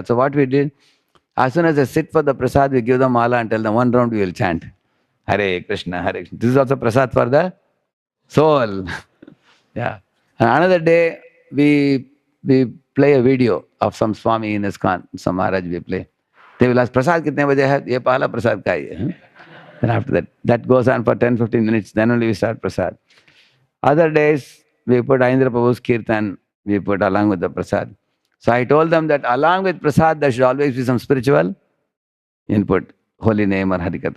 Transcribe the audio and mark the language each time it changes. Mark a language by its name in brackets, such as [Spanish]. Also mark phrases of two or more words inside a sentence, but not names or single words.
[English] So what we did, as soon as they sit for the prasad, we give them mala and tell them one round we will chant. Hare Krishna, Hare Krishna. This is also prasad for the soul. Yeah. And another day, we play a video of some Swami in ISKCON, some Maharaj we play. They will ask, [Hindi] prasad kitne baje hai? Ye pahla prasad ka hi hai. [English] Then after that goes on for 10-15 minutes. Then only we start prasad. Other days, we put Aindra Prabhu's kirtan, we put along with the prasad. So I told them that along with prasad, there should always be some spiritual input, holy name or Harikatha.